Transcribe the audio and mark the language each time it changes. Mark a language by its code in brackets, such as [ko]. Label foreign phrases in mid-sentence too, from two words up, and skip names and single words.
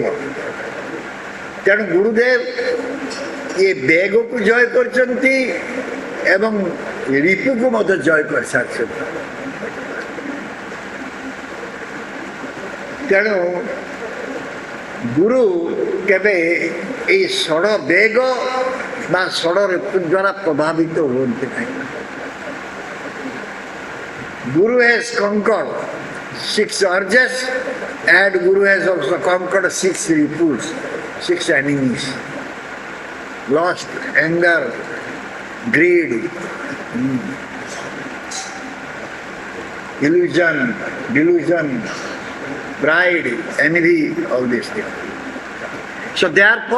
[or] ତେଣୁ ଗୁରୁଦେବ ଏ ବେଗକୁ ଜୟ କରିଛନ୍ତି ଏବଂ ରିପୁକୁ ମଧ୍ୟ ଜୟ କରିସାରିଛନ୍ତି। ତେଣୁ ଗୁରୁ କେବେ ଏଇ ଷଡ଼ ବେଗ ବା ଷଡ଼ ରିପୁ ଦ୍ୱାରା ପ୍ରଭାବିତ ହୁଅନ୍ତି ନାହିଁ। [en] Guru has conquered 6 urges and Guru has also conquered 6 ripus, 6 enemies. Lust, anger, greed, illusion, delusion, pride, envy, all these things.